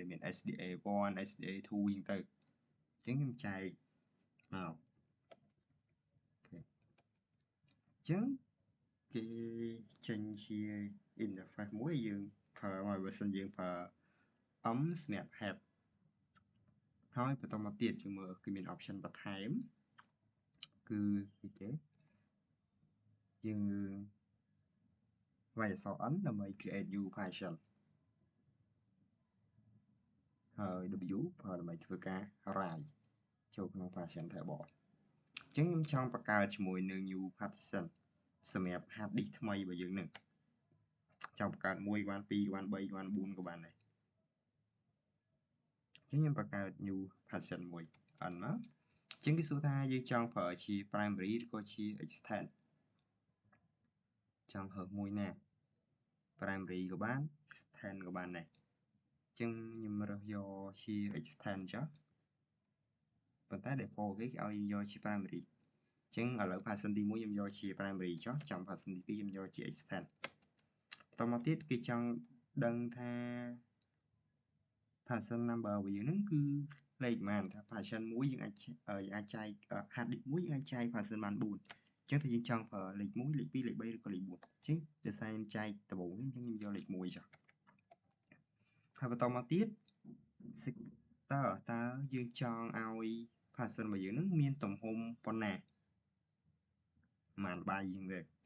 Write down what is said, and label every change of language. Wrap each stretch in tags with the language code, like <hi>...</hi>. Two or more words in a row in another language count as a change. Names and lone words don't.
<km>មាន SDA1 SDA2 ហ្នឹងទៅអញ្ចឹងខ្ញុំចែកមកអូខេអញ្ចឹងគេចេញជា interface មួយយើងប្រើមកបើសិនយើងប្រើ សម្រាប់ help ហើយបន្តមកទៀតយើងមើលគឺមាន option បន្ថែមគឺគេយើងវាយអក្សរ N ដើម្បី</km> <en>create new partition</en> <km>ហើយ W ប្រើដើម្បីធ្វើការ write ចូលក្នុង</km> <en>partition table</en> <km>អញ្ចឹងខ្ញុំចង់បង្កើតជាមួយនឹង</km> <en>new partition</en> <km>សម្រាប់</km> <en>hard disk</en> <km>ថ្មីរបស់យើងនឹងចង់បង្កើត1ក៏បាន2ក៏បាន3ក៏បាន4ក៏បានដែរអញ្ចឹងខ្ញុំបង្កើត</km> <en>new partition</en> <km>មួយ N មកអញ្ចឹងគេសួរថាយើងចង់ប្រើជា primary ឬក៏ជា extend ចង់រើសមួយណា primary ក៏បាន extend ក៏បានដែរអញ្ចឹងខ្ញុំរើសយកជា extend ចុះប៉ុន្តែ default គេឲ្យយកជា primary អញ្ចឹងឥឡូវ partition ទី1ខ្ញុំយកជា primary ចុះចាំ partition ទី2ខ្ញុំយកជា extend បន្តមកទៀតគេចង់ដឹងថា</km> <en>partition number</en> <km>របស់យើងហ្នឹងគឺលេខ ប៉ុន្មានថា partition មួយយើងអាចចែក</km> <en>hard disk</en> <km>មួយយើងអាចចែក partition បាន4អញ្ចឹងถ้าយើងចង់ប្រើលេខ1លេខ2លេខ3ឬក៏លេខ4អញ្ចឹងដោយសារខ្ញុំចែកដំបូងអញ្ចឹងខ្ញុំយកលេខ1ចុះហើយបន្តមកទៀត sector តើយើងចង់ឲ្យ partition របស់យើងហ្នឹងមានទំហំប៉ុណ្ណាប៉ុន្មានបាយអញ្ចឹងទេ</km>